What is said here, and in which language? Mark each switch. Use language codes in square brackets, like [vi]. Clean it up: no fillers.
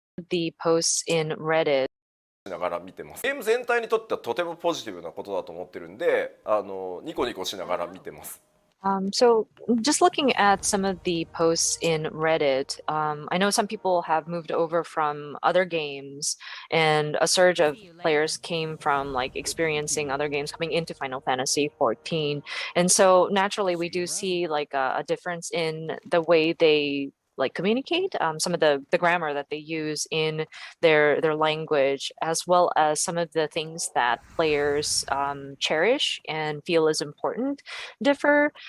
[en] the posts in Reddit. [ja] しながら見てます。ゲーム全体にとってはとてもポジティブなことだと思ってるんで、ニコニコしながら見てます。 [en] So just looking at some of the posts in Reddit, I know some people have moved over from other games, and a surge of players came from like experiencing other games coming into Final Fantasy 14. And so naturally we do see like a difference in the way they like communicate, some of the grammar that they use in their language, as well as some of the things that players cherish and feel is important differ.